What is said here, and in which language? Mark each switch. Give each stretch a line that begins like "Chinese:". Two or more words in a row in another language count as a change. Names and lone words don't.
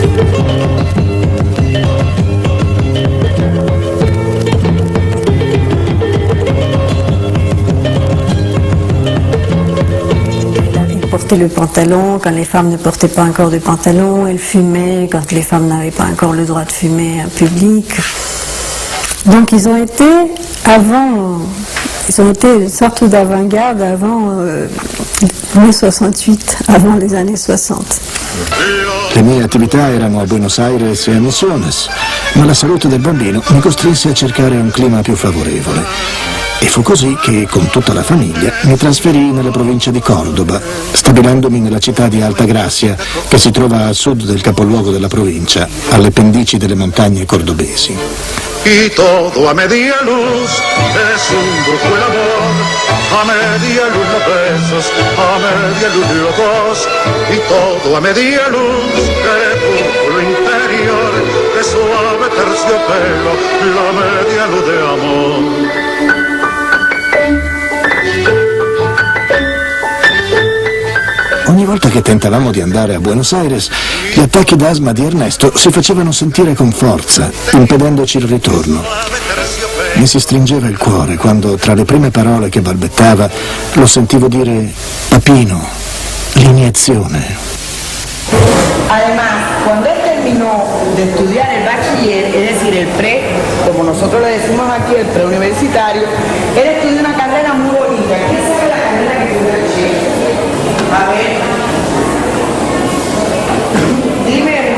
French: Portait le pantalon quand les femmes ne portaient pas encore de pantalon, elle fumait quand les femmes n'avaient pas encore le droit de fumer en public. Donc ils ont été une sorte d'avant-garde avant 1968, avant les années 60.
Italian: Le mie attività erano a Buenos Aires e a Misiones, ma la salute del bambino mi costrinse a cercare un clima più favorevole. E fu così che, con tutta la famiglia, mi trasferii nella provincia di Córdoba, stabilendomi nella città di Altagracia, che si trova a sud del capoluogo della provincia, alle pendici delle montagne cordobesi.
Spanish: Y todo a media luz es un brujo el amor, a media luz los besos, a media luz los dos, y todo a media luz, crepúsculo interior, de suave terciopelo, la media luz de amor.
Italian: Ogni volta che tentavamo di andare a Buenos Aires, gli attacchi d'asma di Ernesto si facevano sentire con forza, impedendoci il ritorno. Mi si stringeva il cuore quando, tra le prime parole che balbettava, lo sentivo dire «Papino, l'iniezione».
Spanish: Además, cuando él terminó de estudiar el bachiller, es decir, el pre, como nosotros le decimos aquí, el preuniversitario, él estudió una carrera muy bonita. ¿Quién sabe la carrera que estudió el Che? A ver. Dime.